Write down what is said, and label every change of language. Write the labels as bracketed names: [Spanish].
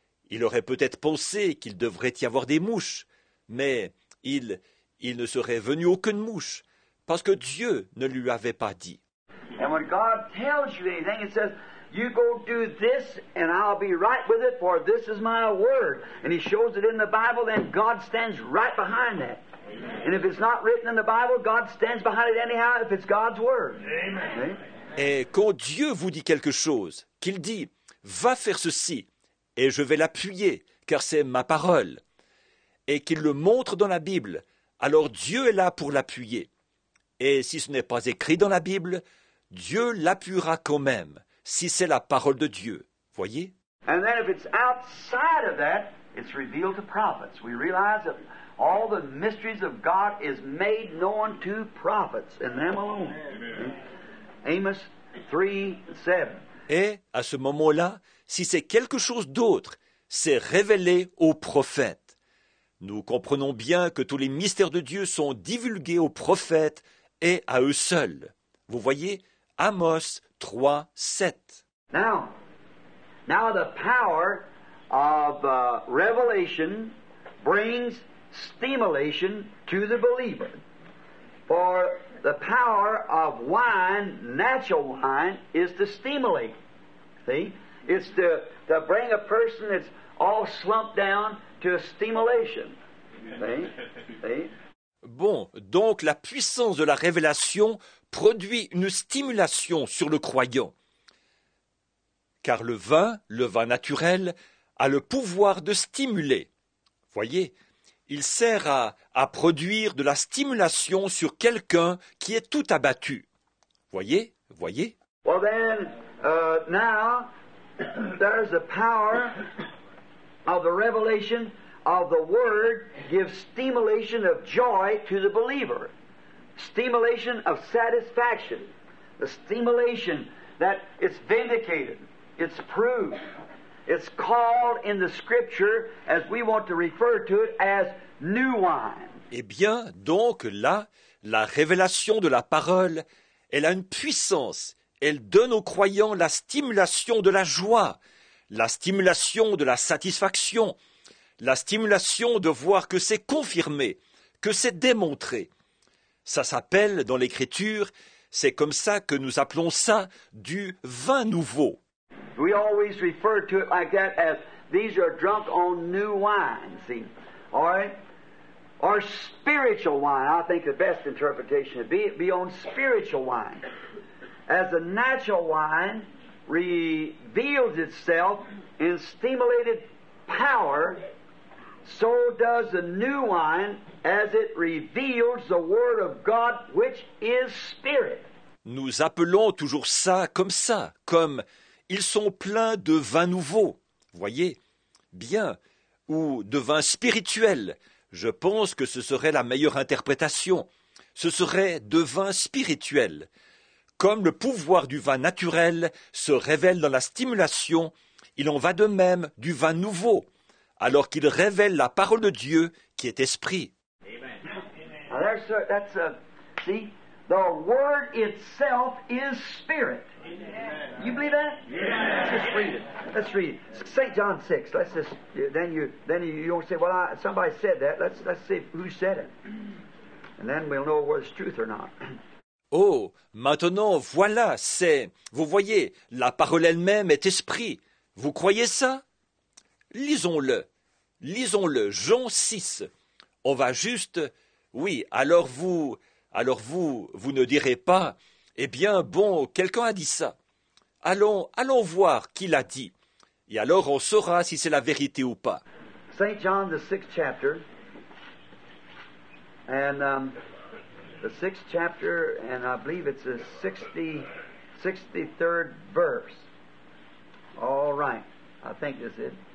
[French] Il aurait peut-être pensé qu'il devrait y avoir des mouches, mais il ne serait venu aucune mouche, parce que Dieu ne lui avait pas dit. [English] And when God tells you anything, it says, you go do this, and I'll be right with it, for this is my word. And he shows it in the Bible, then God stands right behind that. And if it's not written in the Bible, God stands behind it anyhow if it's God's word. Amen. [French] Et quand Dieu vous dit quelque chose, qu'il dit « Va faire ceci », et je vais l'appuyer, car c'est ma parole, et qu'il le montre dans la Bible, alors Dieu est là pour l'appuyer. Et si ce n'est pas écrit dans la Bible, Dieu l'appuiera quand même, si c'est la parole de Dieu. Voyez? [English] And then if it's outside of that, it's revealed to prophets. We realize that all the mysteries of God is made known to prophets, and them alone. Amos 3:7. [French] Et, à ce moment-là, si c'est quelque chose d'autre, c'est révélé aux prophètes. Nous comprenons bien que tous les mystères de Dieu sont divulgués aux prophètes et à eux seuls. Vous voyez, Amos 3:7. [English] Now the power of revelation brings stimulation to the believer. For the power of wine, natural wine, is to stimulate. See? It's to bring a person that's all slumped down to a stimulation. See? [French] Bon, donc la puissance de la révélation produit une stimulation sur le croyant. Car le vin naturel, a le pouvoir de stimuler. Voyez, il sert à produire de la stimulation sur quelqu'un qui est tout abattu. Voyez? [English] Well then, now, there's the power of the revelation of the Word gives stimulation of joy to the believer. Stimulation of satisfaction. The stimulation that it's vindicated. It's proved. It's called in the Scripture, as we want to refer to it, as new wine. [French] Eh bien, donc là, la révélation de la parole, elle a une puissance. Elle donne aux croyants la stimulation de la joie, la stimulation de la satisfaction, la stimulation de voir que c'est confirmé, que c'est démontré. Ça s'appelle, dans l'Écriture, c'est comme ça que nous appelons ça du vin nouveau. [English] We always refer to it like that as these are drunk on new wine, see? All right? Or spiritual wine. I think the best interpretation would be on spiritual wine. As the natural wine reveals itself in stimulated power, so does the new wine as it reveals the Word of God, which is Spirit. [French] Nous appelons toujours ça, comme ils sont pleins de vin nouveau, voyez, bien, ou de vin spirituel. Je pense que ce serait la meilleure interprétation. Ce serait de vin spirituel. Comme le pouvoir du vin naturel se révèle dans la stimulation, il en va de même du vin nouveau, alors qu'il révèle la parole de Dieu qui est esprit. [English] Now see, The Word itself is Spirit. You believe that? Let's just read it. Let's read it. St. John 6. Let's just then you don't say, well, somebody said that. Let's see who said it, and then we'll know whether it's truth or not. [French] Oh, maintenant, voilà, vous voyez, la parole elle-même est esprit. Vous croyez ça? Lisons-le, Jean 6. On va juste, oui, alors vous ne direz pas, eh bien, bon, quelqu'un a dit ça. Allons voir qui l'a dit. Et alors on saura si c'est la vérité ou pas. [English] St. John, the 6th chapter, and the 6th chapter, and I believe it's the 63rd verse. All right, I think this is it.